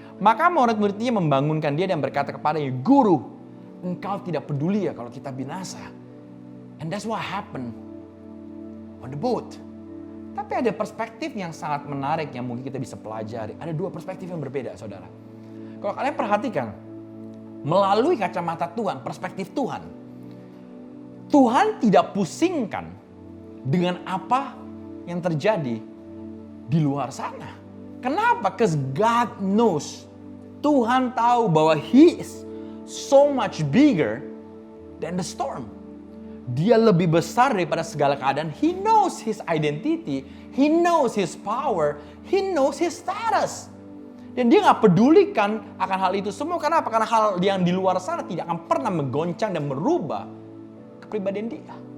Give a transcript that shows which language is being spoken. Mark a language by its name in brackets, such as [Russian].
[Indonesian] Maka murid-muridnya membangunkan dia dan berkata kepadanya, Guru, engkau tidak peduli ya kalau kita binasa. [English] And that's what happened on the boat. [Indonesian] Tapi ada perspektif yang sangat menarik yang mungkin kita bisa pelajari. Ada dua perspektif yang berbeda saudara. Kalau kalian perhatikan, melalui kacamata Tuhan, perspektif Tuhan. Tuhan tidak pusingkan dengan apa yang terjadi di luar sana. Kenapa? [English] Because God knows. [Indonesian] Tuhan tahu bahwa [English] He is so much bigger than the storm. [Indonesian] Dia lebih besar daripada segala keadaan. [English] He knows His identity. He knows His power. He knows His status. [Indonesian] Dan dia gak pedulikan akan hal itu semua. Kenapa? Karena hal yang di luar sana tidak akan pernah menggoncang dan merubah kepribadian dia.